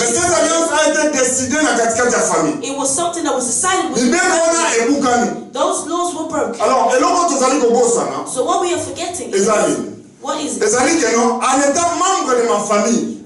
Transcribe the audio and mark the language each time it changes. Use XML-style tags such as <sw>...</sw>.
<fr>Mais cette alliance a été décidée dans la famille.</fr> <en>It was something that was decided with the family. Those laws were broken.</en> <fr>Alors,</fr> <en>so what we are forgetting is What is it?</en> <fr>En étant membre de ma famille,</fr>